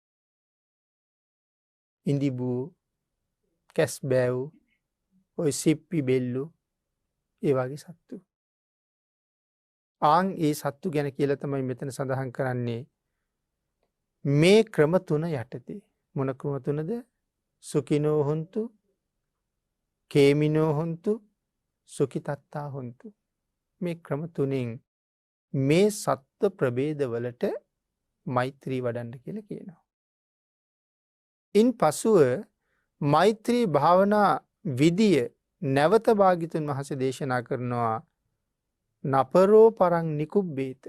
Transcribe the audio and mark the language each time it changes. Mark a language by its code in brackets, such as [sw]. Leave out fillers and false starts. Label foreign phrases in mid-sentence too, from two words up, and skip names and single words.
[si] ඉඳිබූ කැස්බෑව් ඔය සිප්පි බෙල්ලු ඒ වගේ සත්තු. ආන් ඒ සත්තු ගැන කියලා තමයි මෙතන සඳහන් කරන්නේ. මේ ක්‍රම තුන යටතේ මොන ක්‍රම තුනද? [pi] සුකිනෝ හොන්තු කේමිනෝ හොන්තු සුකිතත්තා හොන්තු. [si] මේ ක්‍රම තුනෙන් මේ සත්ව ප්‍රභේදවලට මෛත්‍රී වඩන්න කියලා කියනවා. ඉන් පසුව මෛත්‍රී භාවනා විදිය නැවත භාග්‍යතුන් වහන්සේ දේශනා කරනවා [pi] නපරෝ පරං නිකුබ්බේත.